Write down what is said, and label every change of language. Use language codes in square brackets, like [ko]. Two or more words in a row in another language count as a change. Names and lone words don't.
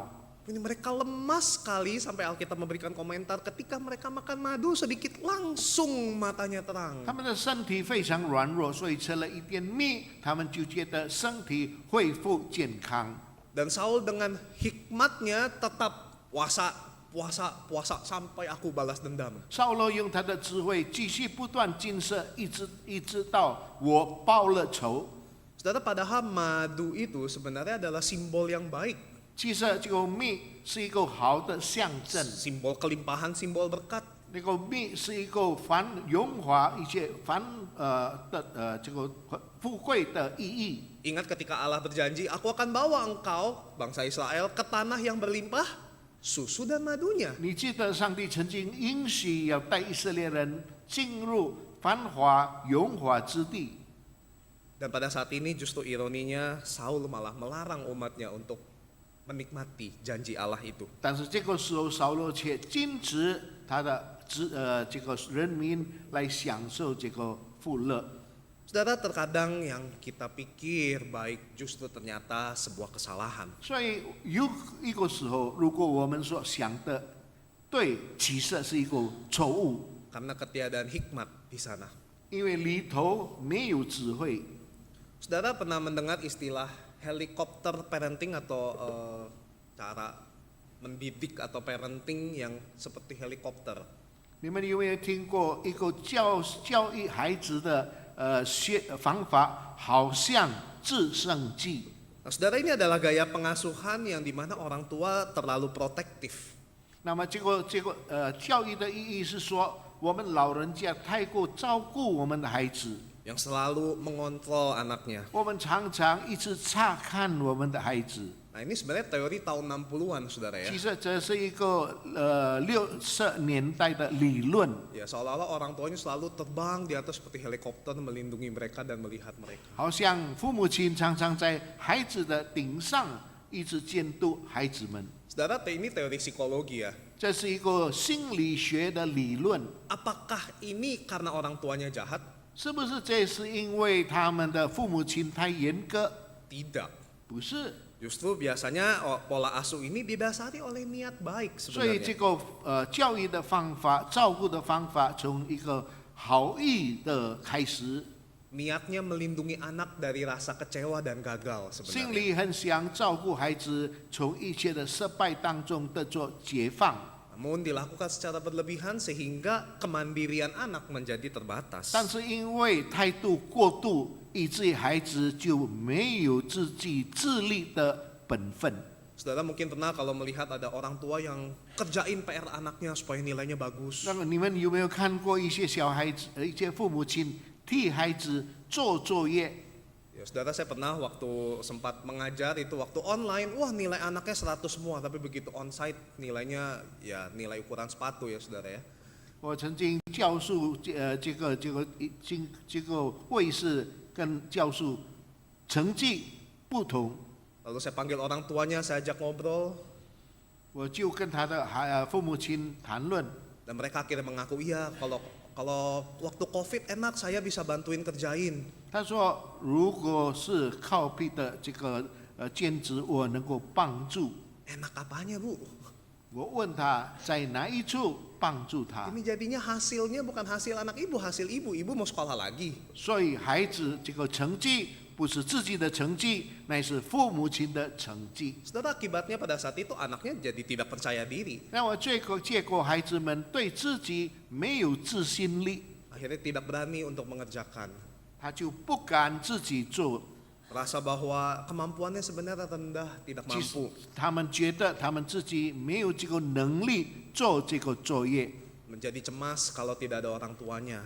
[id] Ini mereka lemas sekali sampai Alkitab memberikan komentar ketika mereka makan madu sedikit langsung matanya terang. [zh] 他们的身体非常软弱，所以吃了一点蜜，他们就觉得身体恢复健康。 [id] Dan Saul dengan hikmatnya tetap puasa sampai aku balas dendam. [zh] 扫罗用他的智慧继续不断禁食，一直到我报了仇。 [id] Saudara, padahal madu itu sebenarnya adalah simbol yang baik. [zh] 其实这个蜜是一个好的象征， [id] Simbol kelimpahan, simbol berkat. [zh] 那个蜜是一个荣华一切这个富贵的意义。 [id] Ingat ketika Allah berjanji, aku akan bawa engkau, bangsa Israel, ke tanah yang berlimpah susu dan madunya. [zh] 你记得上帝曾经应许要带以色列人进入繁华荣华之地， [id] Dan pada saat ini justru ironinya Saul malah melarang umatnya untuk menikmati janji Allah itu. [zh] 但是这个时候扫罗却禁止他的这个人民来享受这个富乐。 [id] Saudara, terkadang yang kita pikir baik justru ternyata sebuah kesalahan. [zh] 所以有一个时候，如果我们所想的对，其实是一个错误， [id] Karena ketiadaan hikmat di sana. [zh] 因为里头没有智慧。 [id] Saudara pernah mendengar istilah helikopter parenting atau cara mendidik atau parenting yang seperti helikopter? [zh] 你们有没有听过一个教育孩子的方法，好像直升机？ [id] Nah, saudara, ini adalah gaya pengasuhan yang dimana orang tua terlalu protektif. [zh] 那么这个教育的意义是说，我们老人家太过照顾我们的孩子， [id] Yang selalu mengontrol anaknya. [zh] 我们常常一直查看我们的孩子。 [id] Nah, ini sebenarnya teori tahun 60-an, saudara ya. [zh] 其实这是一个60年代的理论。 [id] Ya, seolah-olah orang tuanya selalu terbang di atas seperti helikopter melindungi mereka dan melihat mereka. [zh] 好像父母亲常常在孩子的顶上一直监督孩子们， [id] Saudara, ini teori psikologi ya. [zh] 这是一个心理学的理论。 [id] Apakah ini karena orang tuanya jahat? [zh] 是不是这是因为他们的父母亲太严格？ [id] Tidak. [zh] 不是， [id] Justru biasanya pola asuh ini didasari oleh niat baik [zh] 所以这 [id] sebenarnya. [zh] 个教育的方法、照顾的方法，从一个好意的开始。 [id] niatnya melindungi anak dari rasa kecewa dan gagal [zh] 心 [id] sebenarnya. [zh] 里很想照顾孩子，从一切的失败当中得做解放。 [id] Namun dilakukan secara berlebihan sehingga kemandirian anak menjadi terbatas. [zh] 但是因为态度过度，以至于孩子就没有自己自立的本分。 [id] Saudara mungkin pernah kalau melihat ada orang tua yang kerjain PR anaknya supaya nilainya bagus. [zh] 那么你们有没有看过一些小孩子，一些父母亲替孩子做作业？ [id] Ya, saudara saya pernah waktu sempat mengajar itu waktu online, wah nilai anaknya 100 semua, tapi begitu onsite nilainya ya nilai ukuran sepatu ya saudara ya. [zh] 我曾经教授这个会是跟教授成绩不同， [id] Lalu saya panggil orang tuanya, saya ajak ngobrol, [zh] 我就跟他的父母亲谈论。 [id] dan mereka akhirnya mengaku iya kalau waktu COVID enak saya bisa bantuin kerjain. [zh] 他说，如果是靠屁的这个兼职，我能够帮助。 [id] Enak apanya bu? [zh] 我问他在哪一处帮助他， [id] Ini jadinya hasilnya bukan hasil anak ibu, hasil ibu. Ibu mau sekolah lagi. [zh] 所以孩子这个成绩不是自己的成绩，乃是父母亲的成绩。 [id] Saudara akibatnya pada saat itu anaknya jadi tidak percaya diri. [zh] 那我结果孩子们对自己没有自信力， [id] Akhirnya tidak berani untuk mengerjakan. [zh] 他就不敢自己做。 [id] Rasa bahwa kemampuannya sebenarnya rendah, tidak [zh] 其实 [id] mampu. [zh] 他们觉得他们自己没有这个能力做这个作业， [id] Menjadi cemas kalau tidak ada orang tuanya.